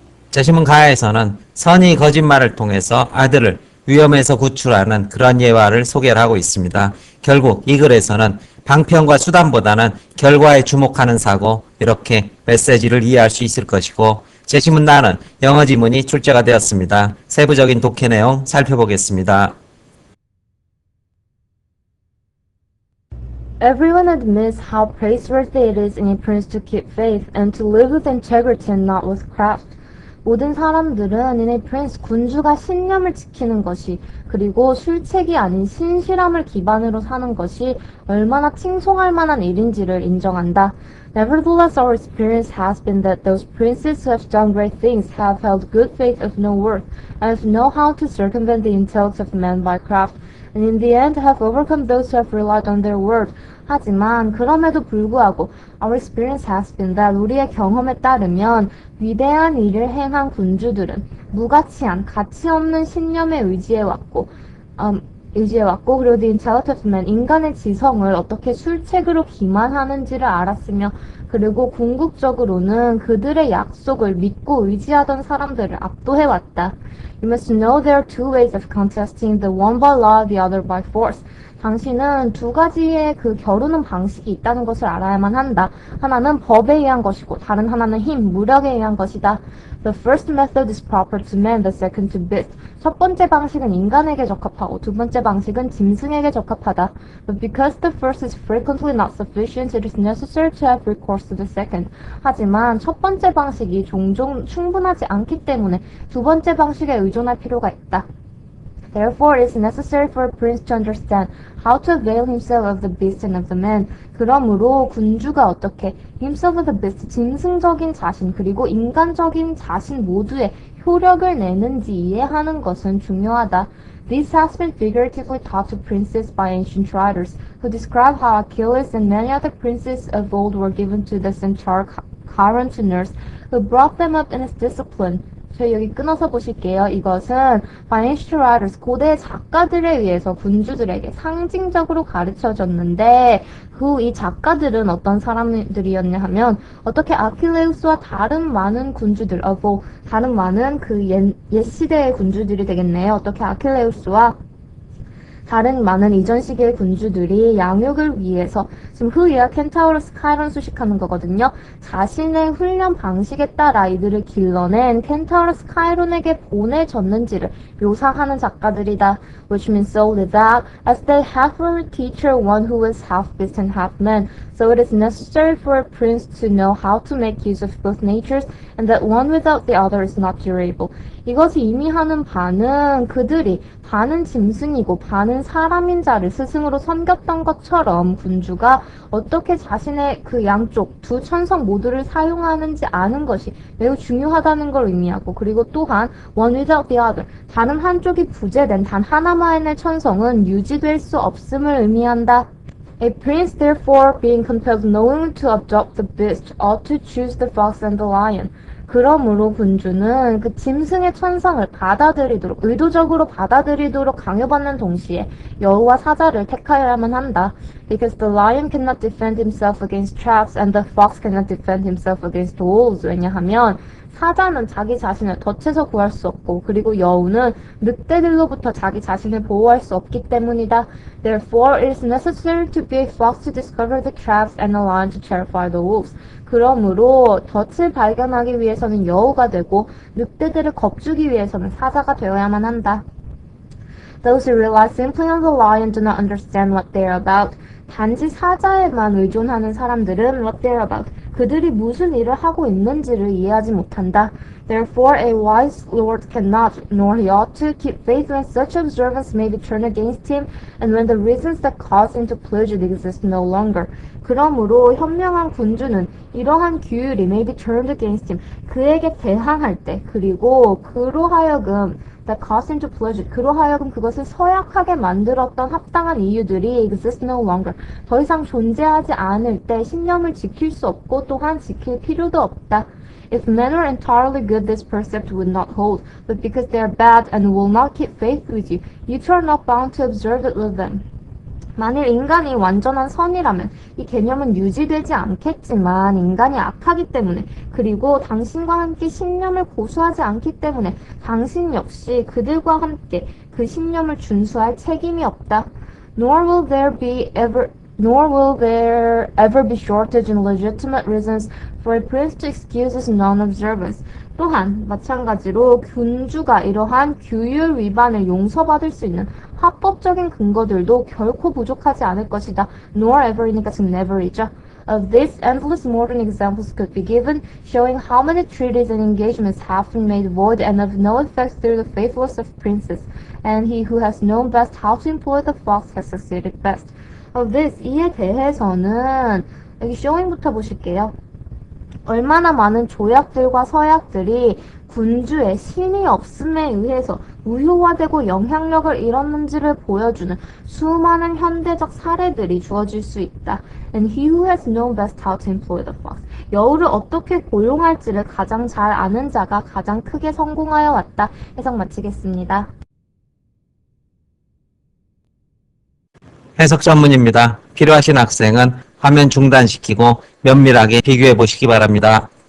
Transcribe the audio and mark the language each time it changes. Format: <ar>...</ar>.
<ko>제시문 가에서는 선의 거짓말을 통해서 아들을 위험에서 구출하는 그런 예화를 소개를 하고 있습니다. 결국 이 글에서는 방편과 수단보다는 결과에 주목하는 사고, 이렇게 메시지를 이해할 수 있을 것이고 제시문 나는 영어 지문이 출제가 되었습니다. 세부적인 독해 내용 살펴보겠습니다.</ko> <en>Everyone admits how praiseworthy it is in a prince to keep faith and to live with integrity and not with craft.</en> <ko>모든 사람들은</ko> <en>in a prince,</en> <ko>군주가 신념을 지키는 것이 그리고 술책이 아닌 신실함을 기반으로 사는 것이 얼마나 칭송할 만한 일인지를 인정한다.</ko> <en>Nevertheless, our experience has been that those princes who have done great things have held good faith of no worth, and know how to circumvent the intellect of men by craft, and in the end have overcome those who have relied on their word.</en> <ko>하지만 그럼에도 불구하고</ko> <en>our experience has been that</en> <ko>우리의 경험에 따르면 위대한 일을 행한 군주들은 무가치한 가치 없는 신념에 의지해왔고 그리고</ko> <en>the intellect of man,</en> <ko>인간의 지성을 어떻게 술책으로 기만하는지를 알았으며 그리고 궁극적으로는 그들의 약속을 믿고 의지하던 사람들을 압도해왔다.</ko> <en>You must know there are two ways of contesting, the one by law, the other by force.</en> <ko>당신은 두 가지의 그 겨루는 방식이 있다는 것을 알아야만 한다. 하나는 법에 의한 것이고 다른 하나는 힘, 무력에 의한 것이다.</ko> <en>The first method is proper to man, the second to beast.</en> <ko>첫 번째 방식은 인간에게 적합하고 두 번째 방식은 짐승에게 적합하다.</ko> <en>But because the first is frequently not sufficient, it is necessary to have recourse to the second.</en> <ko>하지만 첫 번째 방식이 종종 충분하지 않기 때문에 두 번째 방식에 의존할 필요가 있다.</ko> <en>Therefore, it is necessary for a prince to understand how to avail himself of the beast and of the man.</en> <ko>그러므로 군주가 어떻게</ko> <en>himself of the beast,</en> <ko>짐승적인 자신 그리고 인간적인 자신 모두의 효력을 내는지 이해하는 것은 중요하다.</ko> <en>This has been figuratively taught to princes by ancient writers, who describe how Achilles and many other princes of old were given to the centaur Chiron to nurse, who brought them up in his discipline.</en> <ko>저희 여기 끊어서 보실게요. 이것은</ko> <en>by ancient writers,</en> <ko>고대 작가들에 의해서 군주들에게 상징적으로 가르쳐졌는데 이 작가들은 어떤 사람들이었냐 하면 어떻게 아킬레우스와 다른 많은 군주들, 다른 많은 그 옛 시대의 군주들이 되겠네요. 어떻게 아킬레우스와 다른 많은 이전 시기의 군주들이 양육을 위해서 지금 흐이와 켄타우로스 카이론 수식하는 거거든요. 자신의 훈련 방식에 따라 이들을 길러낸 켄타우로스 카이론에게 보내졌는지를 묘사하는 작가들이다.</ko> <en>Which means solely that as they have for a teacher one who is half beast and half man, so it is necessary for a prince to know how to make use of both natures, and that one without the other is not durable.</en> <ko>이것이 의미하는 바는 그들이 반은 짐승이고 반은 사람인 자를 스승으로 섬겼던 것처럼 군주가 어떻게 자신의 그 양쪽 두 천성 모두를 사용하는지 아는 것이 매우 중요하다는 걸 의미하고 그리고 또한</ko> <en>one without the other,</en> <ko>다른 한쪽이 부재된 단 하나만의 천성은 유지될 수 없음을 의미한다.</ko> <en>A prince therefore being compelled knowingly to adopt the beast ought to choose the fox and the lion.</en> <ko>그러므로 군주는 그 짐승의 천성을 받아들이도록 의도적으로 받아들이도록 강요받는 동시에 여우와 사자를 택하여야만 한다.</ko> <en>Because the lion cannot defend himself against traps and the fox cannot defend himself against wolves.</en> <ko>왜냐하면 사자는 자기 자신을 덫에서 구할 수 없고 그리고 여우는 늑대들로부터 자기 자신을 보호할 수 없기 때문이다.</ko> <en>Therefore, it is necessary to be a fox to discover the traps and a lion to terrify the wolves.</en> <ko>그러므로 덫을 발견하기 위해서는 여우가 되고 늑대들을 겁주기 위해서는 사자가 되어야만 한다.</ko> <en>Those who rely simply on the lion do not understand what they are about.</en> <ko>단지 사자에만 의존하는 사람들은</ko> <en>what they are about.</en> <ko>그들이 무슨 일을 하고 있는지를 이해하지 못한다.</ko> <en>Therefore, a wise lord cannot, nor he ought to, keep faith when such observance may be turned against him, and when the reasons that cause him to pledge it exist no longer.</en> <ko>그러므로 현명한 군주는 이러한 규율이</ko> <en>may be turned against him,</en> <ko>그에게 대항할 때, 그리고 그로 하여금</ko> <en>that caused him to pledge it,</en> <ko>그로 하여금 그것을 서약하게 만들었던 합당한 이유들이</ko> <en>exist no longer,</en> <ko>더 이상 존재하지 않을 때 신념을 지킬 수 없고 또한 지킬 필요도 없다.</ko> <en>If men were entirely good, this precept would not hold, but because they are bad and will not keep faith with you, you two are not bound to observe it with them.</en> <ko>만일 인간이 완전한 선이라면 이 개념은 유지되지 않겠지만 인간이 악하기 때문에 그리고 당신과 함께 신념을 고수하지 않기 때문에 당신 역시 그들과 함께 그 신념을 준수할 책임이 없다.</ko> <en>Nor will there ever be shortage in legitimate reasons for a prince to excuse his non-observance.</en> <ko>또한 마찬가지로 군주가 이러한 규율 위반을 용서받을 수 있는 합법적인 근거들도 결코 부족하지 않을 것이다.</ko> <en>Nor ever</en> <ko>이니까 지금 never이죠.</ko> <en>Of this, endless modern examples could be given, showing how many treaties and engagements have been made void and of no effect through the faithless of princes. And he who has known best how to employ the fox has succeeded best. Of this,</en> <ko>이에 대해서는 여기 showing부터 보실게요. 얼마나 많은 조약들과 서약들이 군주의 신이 없음에 의해서 무효화되고 영향력을 잃었는지를 보여주는 수많은 현대적 사례들이 주어질 수 있다.</ko> <en>And he who has known best how to employ the fox.</en> <ko>여우를 어떻게 고용할지를 가장 잘 아는 자가 가장 크게 성공하여 왔다. 해석 마치겠습니다. 해석 전문입니다. 필요하신 학생은 화면 중단시키고 면밀하게 비교해 보시기 바랍니다.</ko>